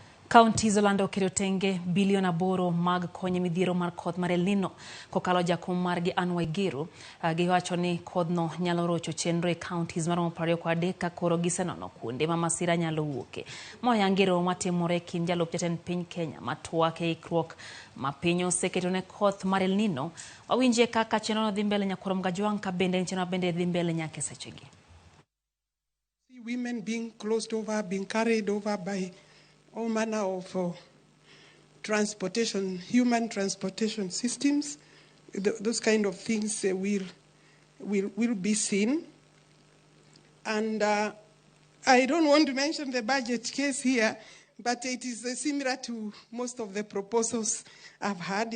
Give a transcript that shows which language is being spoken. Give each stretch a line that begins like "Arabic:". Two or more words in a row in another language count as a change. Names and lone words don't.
Luo (Kenya and Tanzania): Kaontis olando kedo tenge bilion 8 mag konyo midhiero mar koth mar El Nino kokalo jakom margi Giru giwacho ni kodhno nyalo rocho chenro e kaontis maromo 23 ka koro gisenono kuonde ma masira nyalo wuoke. Moya ngero matimore kind jalup jatend piny Kenya matwak e ikruok ma piny oseketo ne koth mar El Nino. Wawinje kaka chenrono dhi mbele nyakorom Gajwang' ka bende chenrono bende dhi mbele nyaka sechegi.
English: Women being closed over, being carried over by all manner of transportation, human transportation systems. Those kind of things will be seen. And I don't want to mention the budget case here, but it is similar to most of the proposals I've had.